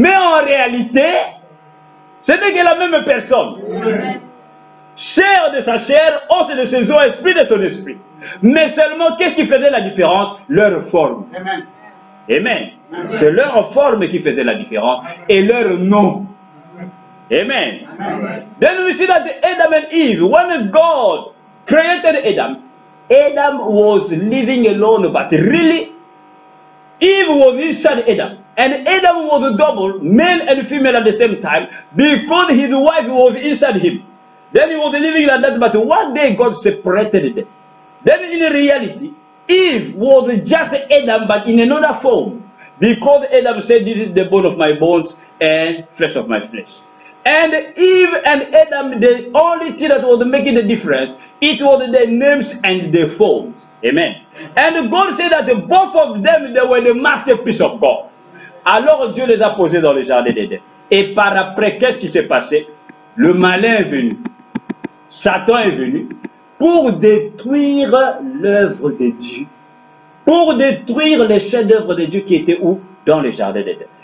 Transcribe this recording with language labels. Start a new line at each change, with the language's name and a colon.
French: Mais en réalité, ce n'est que la même personne. Chair de sa chair, os de ses os, esprit de son esprit. Mais seulement, qu'est-ce qui faisait la différence? Leur forme. Amen. Amen. C'est leur forme qui faisait la différence et leur nom. Amen. Amen.
English: Then we see that Adam and Eve, when God created Adam, Adam was living alone, but really, Eve was inside Adam. And Adam was a double, male and female at the same time, because his wife was inside him. Then he was living like that, but one day God separated them. Then in reality, Eve was just Adam, but in another form. Because Adam said, this is the bone of my bones and flesh of my flesh. And Eve and Adam, the only thing that was making the difference, it was the names and the forms. Amen. And God said that both of them, they were the masterpiece of God.
French: Alors Dieu les a posés dans le jardin d'Éden. Et par après, qu'est-ce qui s'est passé? Le malin est venu. Satan est venu pour détruire l'œuvre de Dieu. Pour détruire les chefs-d'œuvre de Dieu qui étaient où? Dans le jardin d'Éden.